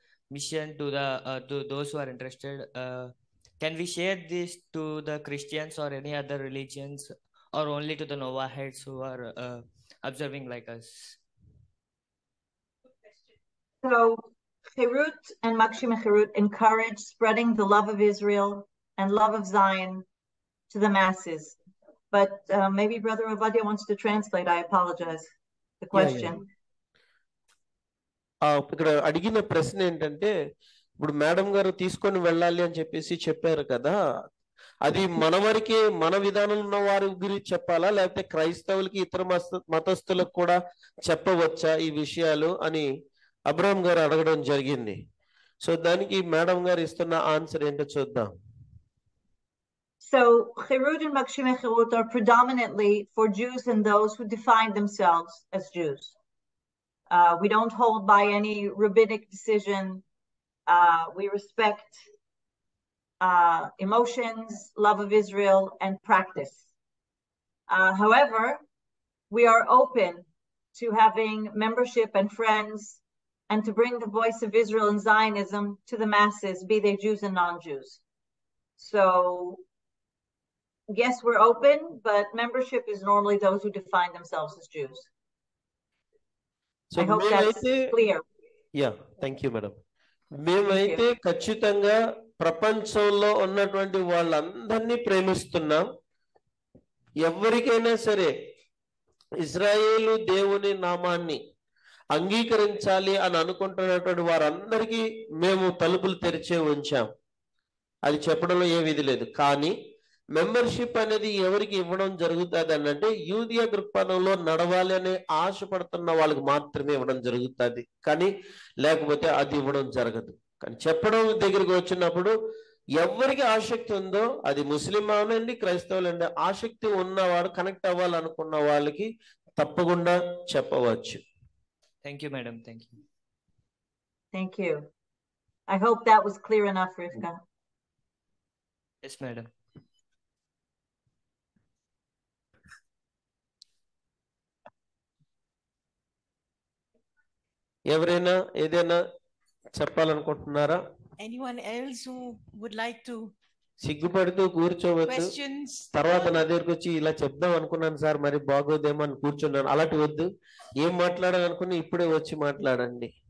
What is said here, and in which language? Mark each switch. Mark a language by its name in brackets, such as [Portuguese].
[English] mission to the to those who are interested. Can we share this to the Christians or any other religions, or only to the Novahites who are observing like us? So Herut and Magshimey-Herut encourage spreading the love of Israel and love of Zion to the masses. But maybe Brother Ovadia wants to translate. I apologize. The question. [Telugu] ఇక్కడ అడిగిన ప్రశ్న ఏంటంటే, ఇప్పుడు madam గారు తీసుకొని వెళ్ళాలి అని చెప్పేసి చెప్పారు కదా, అది మన వరకే మన విధానం ఉన్న వారి గురించి చెప్పాలా, లేకపోతే క్రైస్తవులకి ఇతర మతస్థులకు కూడా చెప్పవచ్చా ఈ విషయాలు అని అబ్రహం గారు అడగడం జరిగింది. సో దానికి మేడం గారు ఇస్తున్న ఆన్సర్ ఏంటో చూద్దాం. [English] So Herut and Magshimey-Herut are predominantly for Jews and those who define themselves as Jews. We don't hold by any rabbinic decision. We respect emotions, love of Israel, and practice. However, we are open to having membership and friends and to bring the voice of Israel and Zionism to the masses, be they Jews and non-Jews. So yes, we're open, but membership is normally those who define themselves as Jews. So I hope that's clear. Yeah, thank you, madam. [Telugu] మేమైతే ఖచ్చితంగా ప్రపంచంలో ఉన్నటువంటి వాళ్ళందరినీ ప్రేమిస్తున్నాం. ఎవరికైనా సరే ఇజ్రాయేలు దేవుని నామాన్ని అంగీకరించాలి అని అనుకుంటున్నటువంటి వారందరికీ మేము తలుపులు తెరిచే ఉంచాం. అది చెప్పడంలో ఏ విధి లేదు. కానీ మెంబర్షిప్ అనేది ఎవరికి ఇవ్వడం జరుగుతుంది అని అంటే, యూదియా దృక్పథంలో నడవాలి అనే ఆశపడుతున్న వాళ్ళకి మాత్రమే ఇవ్వడం జరుగుతుంది, కానీ లేకపోతే అది ఇవ్వడం జరగదు. కానీ చెప్పడం దగ్గరికి వచ్చినప్పుడు ఎవరికి ఆసక్తి ఉందో, అది ముస్లిం అవనండి, క్రైస్తవులండి, ఆసక్తి ఉన్నవాడు కనెక్ట్ అవ్వాలనుకున్న వాళ్ళకి తప్పకుండా చెప్పవచ్చు. [English] Thank you, madam. Thank you. Thank you. I hope that was clear enough, Rivka. Yes, madam. [Telugu] ఎవరైనా ఏదైనా చెప్పాలనుకుంటున్నారా? [English] Anyone else who would like to? [Telugu] సిగ్గుపడుతూ కూర్చోవద్దు. తర్వాత నా దగ్గరకు వచ్చి ఇలా చెప్దాం అనుకున్నాను సార్, మరి బాగోదేమో అని కూర్చున్నాను, అలాంటి వద్దు. ఏం మాట్లాడాలనుకుని ఇప్పుడే వచ్చి మాట్లాడండి.